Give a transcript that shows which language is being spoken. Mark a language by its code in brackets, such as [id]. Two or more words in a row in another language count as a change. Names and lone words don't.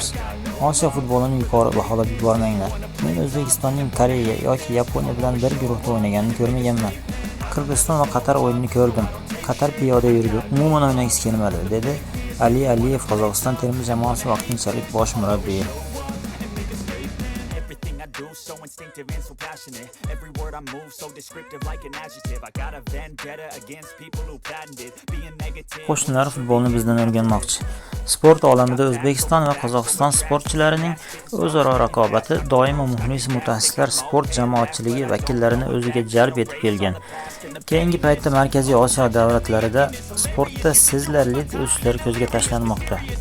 [uz] Osiyo futbolini yuqori baholab yubormanglar. Men O'zbekistonning Koreya yoki Yaponiya bilan bir guruhda o'ynaganini ko'rmaganman. Qirg'iziston va Qatar o'yinini ko'rdim. Qatar piyoda yurdi, umuman o'ynagisi kelmadi, dedi Ali Aliyev, Qozog'iston terma jamoasi vaqtinchalik bosh murabbiyi. [en] So instinctive and so passionate. Every word I move so descriptive like an adjective. I got a vendetta against people who patented being negative. [uz] Qo'shnilar futbolni bizdan o'rganmoqchi. Sport olamida O'zbekiston va Qozog'iston sportchilarining o'zaro raqobati doimo muxlis mutaxassislar sport jamoatchiligi vakillarini o'ziga jalb etib kelgan. Keyingi paytda Markaziy Osiyo davlatlarida sportda sezilarli o'sishlar ko'zga tashlanmoqda.